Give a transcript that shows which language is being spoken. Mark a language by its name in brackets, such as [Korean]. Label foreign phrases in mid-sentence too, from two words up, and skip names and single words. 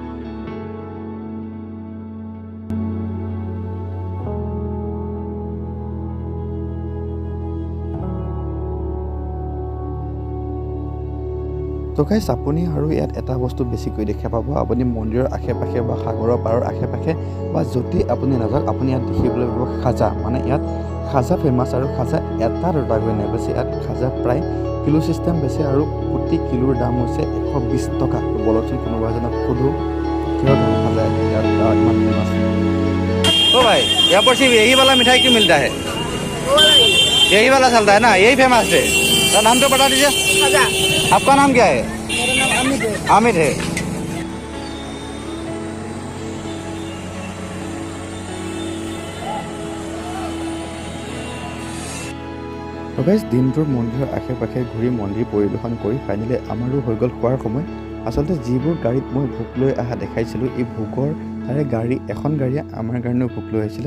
[Assamese] তো গাইজ, আপুনি আৰু ইয়াত এটা বস্তু বেছিকৈ দেখা পাব, আপুনি মন্দিৰৰ আশে পাশে বা সাগৰৰ পাৰৰ আশে পাশে বা য'তেই আপুনি নাযাওক আপুনি ইয়াত দেখিবলৈ পাব খাজা। মানে ইয়াত খাজা ফেমাছ, আৰু খাজা এটা দুটাকৈ নেবেচে, ইয়াত খাজা প্ৰায় কিলো চিষ্টেম বেচে, আৰু প্ৰতি কিলোৰ দাম হৈছে 120 টকা। বলকচোন কোনোবা এজনক সোধোঁ কিহৰ কাৰণে খাজা ইয়াত ইমান ফেমাছ। [Hindi] ओ भाई, यहाँ पर सिर्फ यही वाला मिठाई क्यों मिलता है? यही वाला चलता है ना, यही फेमस है। तो नाम तो बता दीजिए। आपका नाम क्या है? मेरा नाम अमित है। आमिर है। [Assamese] তো গাইজ, দিনটোৰ মন্দিৰৰ আশে পাশে ঘূৰি মন্দিৰ পৰিদৰ্শন কৰি ফাইনেলি আমাৰো হৈ গ'ল খোৱাৰ সময়। আচলতে যিবোৰ গাড়ীত মই ভোক লৈ অহা দেখাইছিলোঁ, এই ভোকৰ তাৰে এখন গাড়ীয়ে আমাৰ কাৰণেও ভোক লৈ আহিছিলে।